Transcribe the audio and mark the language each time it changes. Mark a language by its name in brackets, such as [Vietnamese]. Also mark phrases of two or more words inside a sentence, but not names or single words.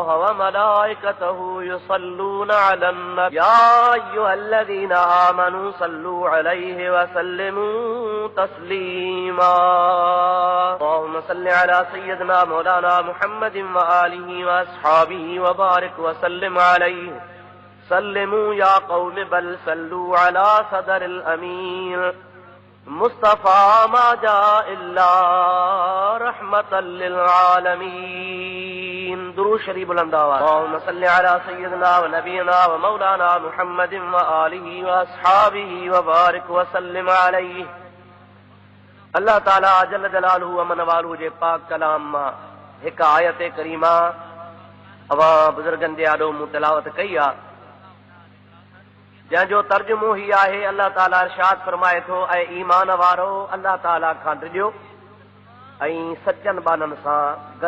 [Arabic] وملائكته يصلون على النبي يا أيها الذين آمنوا صلوا عليه وسلموا تسليما اللهم صل على سيدنا مولانا محمد وآله وأصحابه وبارك وسلم عليه سلموا يا قوم بل صلوا على صدر الأمين مصطفى ما جاء إلا رحمة للعالمين. [Sindhi] दुरूद शरीफ बुलंद आवाज़। [Arabic] اللهم صل على سيدنا ونبينا ومولانا محمد وآله وأصحابه وبارك وسلم عليه. [Sindhi] अल्लाह ताला [Arabic] جل جلاله ومن والاه [Sindhi] जे पाक कलाम मां हिक आयत करीमा अवा बुजुर्गन जे आॾो मूं तिलावत कई आहे जंहिंजो तर्जुमो ही आहे अल्लाह ताला इरशाद फरमाए थो ऐं ईमान वारो अल्लाह ताला खां डिॼो ऐं सचनि बाननि सां गॾु।